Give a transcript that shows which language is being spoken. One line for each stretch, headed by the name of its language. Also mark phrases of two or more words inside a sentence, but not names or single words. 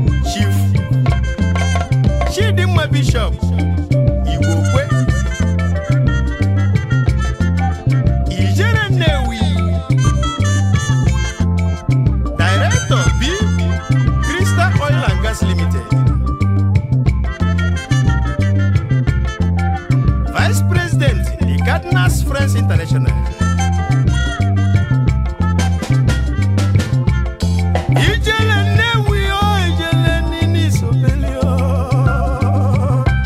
English: Chief Chidimma Bishop Igwokwe. Ijere Nnewi. Director B Crystal Oil and Gas Limited. Vice President, the Cardinals Friends International. Ijele Nnewi, oh, Ijele Nini Sobeli, oh.